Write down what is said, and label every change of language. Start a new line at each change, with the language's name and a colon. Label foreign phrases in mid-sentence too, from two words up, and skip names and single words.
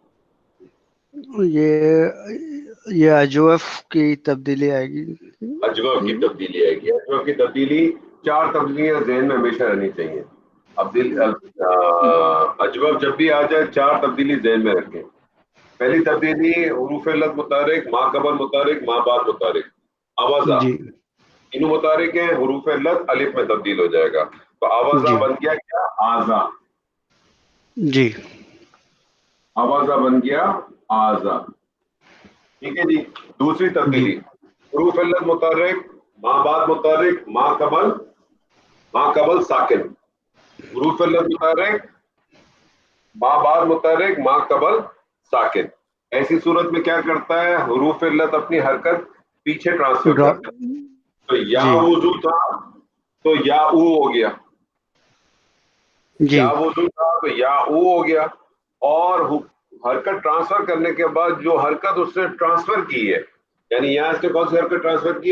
Urdu: یہ اجوف کی تبدیلی آئے گی. اجوف کی تبدیلی آئے گی. اجوف کی تبدیلی 4 تبدیلیاں ذہن میں ہمیشہ رہنی چاہیے. اجوف جب بھی آ جائے 4 تبدیلی ذہن میں رکھیں. پہلی تبدیلی حروف علت متحرک، ما قبل متحرک، ما بعد متحرک. آوازہ جی انو متحرک ہیں، حروف علت الف میں تبدیل ہو جائے گا. تو آوازہ بن گیا کیا؟ آزا. جی آوازہ بن گیا آزا. ٹھیک ہے جی. دوسری تبدیلی حروف علت متحرک، ما بعد متحرک، ما قبل ساکن. حروف علت متحرک، ما بعد متحرک، ما قبل ساکن. ایسی صورت میں کیا کرتا ہے؟ حروف علت اپنی حرکت پیچھے ٹرانسفر کرتا ہے. تو یا وضو تھا تو یا او ہو گیا. یا وضو تھا تو یا او ہو گیا. اور حرکت ٹرانسفر کرنے کے بعد جو حرکت اس نے ٹرانسفر کی ہے، یعنی یہاں اس نے کون سی حرکت ٹرانسفر کی ہے؟